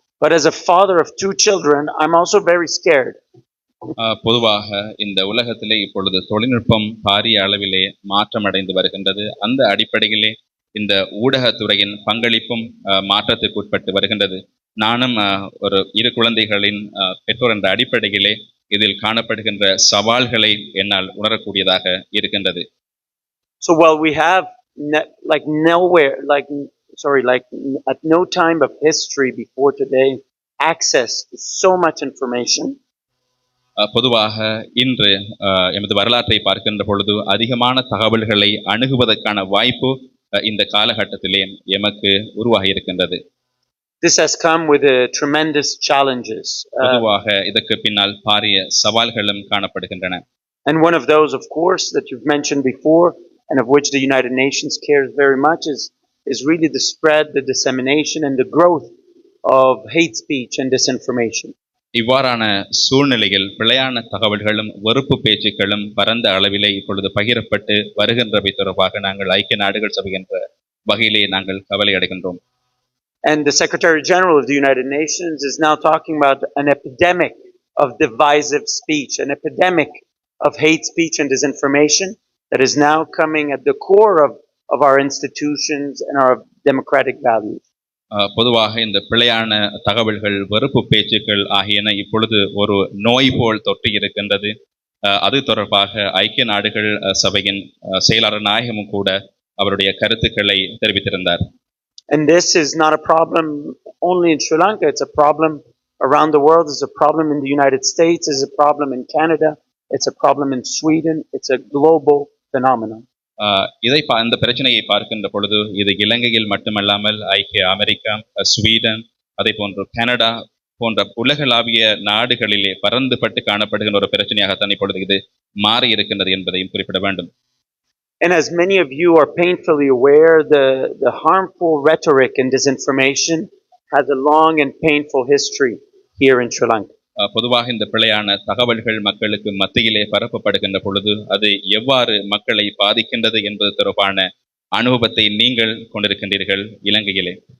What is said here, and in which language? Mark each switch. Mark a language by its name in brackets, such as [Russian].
[English] But as a father of two children, I'm also very scared. [Tamil] பொதுவாக இந்த உலகத்திலே இப்பொழுது தொழில்நுட்பம் பாரிய அளவிலே மாற்றமடைந்து வருகின்றது. அந்த அடிப்படையிலே இந்த ஊடகத்துறையின் பங்களிப்பும் மாற்றத்துக்கு உட்பட்டு வருகின்றது. நானும் ஒரு இரு குழந்தைகளின் பெற்றோர் என்ற அடிப்படையிலே இதில் காணப்படுகின்ற சவால்களை என்னால் உணரக்கூடியதாக இருக்கின்றது. [English] So while we have like nowhere, like at no time of history before today, access to so much information, [Tamil] பொதுவாக இன்று எமது வரலாற்றை பார்க்கின்ற பொழுது அதிகமான தகவல்களை அணுகுவதற்கான வாய்ப்பு இந்த காலகட்டத்திலே எமக்கு உருவாகி இருக்கின்றது. [English] this has come with tremendous challenges. [Tamil] பொதுவாக இதற்கு பின்னால் பாரிய சவால்களும் காணப்படுகின்றன. [English] And one of those, of course, that you've mentioned before, and of which the United Nations cares very much, is really the spread, the dissemination, and the growth of hate speech and disinformation. [Tamil] இவ்வாறான சூழ்நிலையில் பிழையான தகவல்களும் வெறுப்பு பேச்சுக்களும் பரந்த அளவிலே இப்பொழுது பகிரப்பட்டு வருகின்றவை தொடர்பாக நாங்கள் ஐக்கிய நாடுகள் சபை என்ற வகையிலே நாங்கள் கவலை அடைகின்றோம். [English] And the Secretary General of the United Nations is now talking about an epidemic of divisive speech, an epidemic of hate speech and disinformation that is now coming at the core of our institutions and our democratic values. [Tamil] பொதுவாக இந்த பிழையான தகவல்கள் வெறுப்பு பேச்சுக்கள் ஆகியன இப்பொழுது ஒரு நோய் போல் தொற்றி இருக்கின்றது. அது தொடர்பாக ஐக்கிய நாடுகள் சபையின் செயலாளர் நாயகமும் கூட அவருடைய கருத்துக்களை தெரிவித்திருந்தார். [English] And this is not a problem only in Sri Lanka, it's a problem around the world, it's a problem in the United States, it's a problem in Canada, it's a problem in Sweden, it's a global phenomenon. [Tamil] இந்த பிரச்சனையை பார்க்கின்ற பொழுது இது இலங்கையில் மட்டுமல்லாமல் ஐக்கிய America, Sweden, அதே போன்று கனடா போன்ற உலகளாவிய நாடுகளிலே பரந்துபட்டு காணப்படுகின்ற ஒரு பிரச்சனையாகத்தான் இப்பொழுது இது மாறி இருக்கின்றது என்பதையும் குறிப்பிட வேண்டும். [English] And as many of you are painfully aware, the harmful rhetoric and disinformation has a long and painful history here in Sri Lanka. [Tamil] பொதுவாக இந்த பிழையான தகவல்கள் மக்களுக்கு மத்தியிலே பரப்பப்படுகின்ற பொழுது அது எவ்வாறு மக்களை பாதிக்கின்றது என்பது தொடர்பான அனுபவத்தை நீங்கள் கொண்டிருக்கின்றீர்கள் இலங்கையிலே.